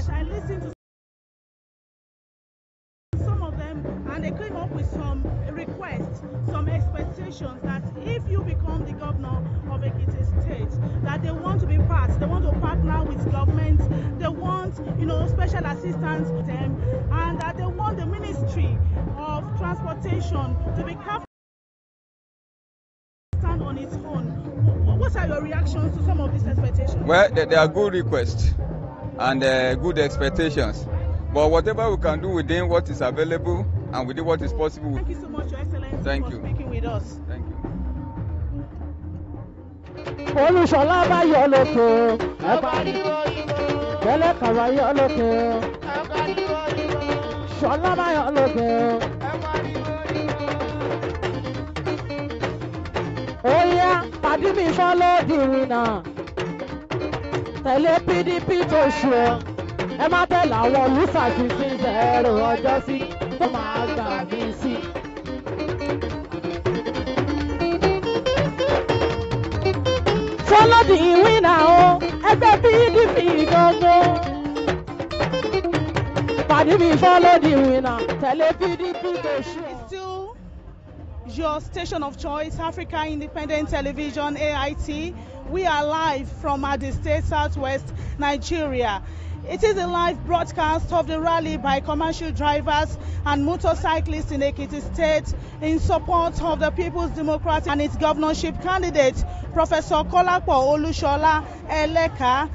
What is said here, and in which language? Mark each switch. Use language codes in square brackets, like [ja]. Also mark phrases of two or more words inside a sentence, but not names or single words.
[en] Yes, I listened to some of them, and they came up with some requests, some expectations that if you become the governor of Ekiti State, that they want to be part, they want to partner with government, they want, special assistance with them, and that they want the Ministry of Transportation to be careful stand on its own. What are your reactions to some of these expectations? Well, they are good requests and good expectations. But whatever we can do within what is available and within what is possible. Thank you so much, Your Excellency, for speaking with us. Thank you. [yo] Olúṣọlá bá yọ lókè ẹ pariwo tẹ́lẹ̀ kàwá yọ lókè Ṣọlá bá yọ lókè ẹ pariwo. Oya pàdé mi [en] follow the winner [yo] tẹ̀lé PDP tó ṣù ọ́ ẹ má tẹ̀lé àwọn olùsàkíyèsí zero ọjọ́ sí tó máa gbà mí sí. [en] Follow the winner [yo] o ẹgbẹ́ PDP gangan pàdé mi [en] follow the winner [yo] tẹ̀lé PDP tó ṣù ọ́. [en] It's still your station of choice, Africa Independent Television, AIT. We are live from Adi State, Southwest Nigeria. It is a live broadcast of the rally by commercial drivers and motorcyclists in Ekiti State in support of the People's Democratic and its governorship candidate, Professor Kolapo Olushola Eleka.